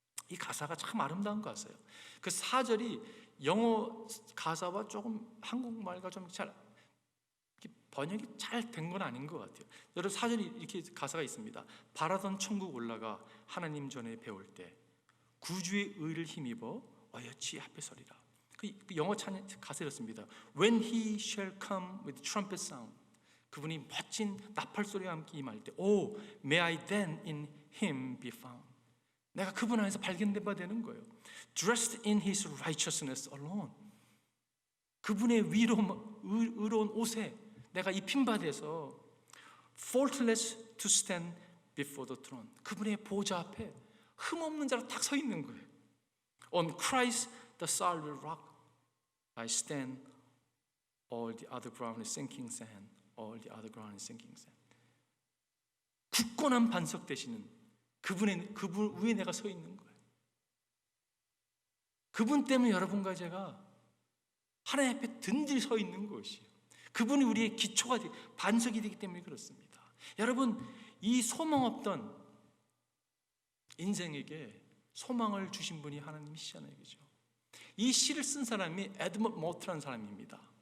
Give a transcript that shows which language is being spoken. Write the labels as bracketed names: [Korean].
[Korean] 이 가사가 참 아름다운 가사예요. 그 4절이 영어 가사와 조금 한국말과 좀 잘 번역이 잘 된 건 아닌 것 같아요. 여러분, 4절이 이렇게 가사가 있습니다. 바라던 천국 올라가 하나님 전에 배울 때 구주의 의를 힘입어 어여치 앞에 서리라. 그 영어 가사였습니다. [English] When he shall come with trumpet sound. [Korean] 그분이 멋진 나팔 소리와 함께 임할 때, [English] Oh, may I then in him be found. [Korean] 내가 그분 안에서 발견된 바 되는 거예요. [English] Dressed in his righteousness alone. [Korean] 그분의 의로운 옷에 내가 입힌 바 돼서 [English] faultless to stand before the throne. [Korean] 그분의 보좌 앞에 흠없는 자로 딱 서 있는 거예요. [English] On Christ the solid rock I stand. All the other ground is sinking sand. All the other ground is sinking sand. [Korean] 굳건한 반석 되시는 그분 위에 내가 서 있는 거예요. 그분 때문에 여러분과 제가 하나님 앞에 든든히 서 있는 것이에요. 그분이 우리의 기초가 반석이 되기 때문에 그렇습니다. 여러분, 이 소망 없던 인생에게 소망을 주신 분이 하나님이시잖아요, 그죠? 이 시를 쓴 사람이 에드먼드 모트라는 사람입니다.